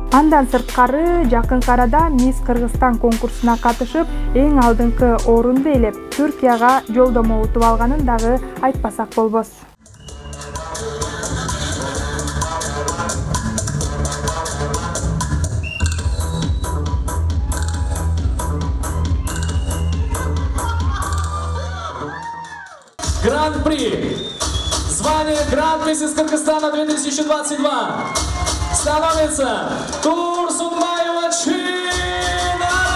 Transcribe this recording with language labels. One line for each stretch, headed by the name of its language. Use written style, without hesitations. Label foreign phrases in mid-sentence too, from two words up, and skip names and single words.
Kyrgyz: Мындан сырткары жакынкы арада Мисс Кыргызстан конкурсуна катышып, эң алдыңкы орунду ээлеп, Түркияга жолдомо утуп алганын дагы айтпасак болбос. Гран-при.
Russian: Звание Гранд-миссис Кыргызстана 2022 становится Турсунбаева Чинара.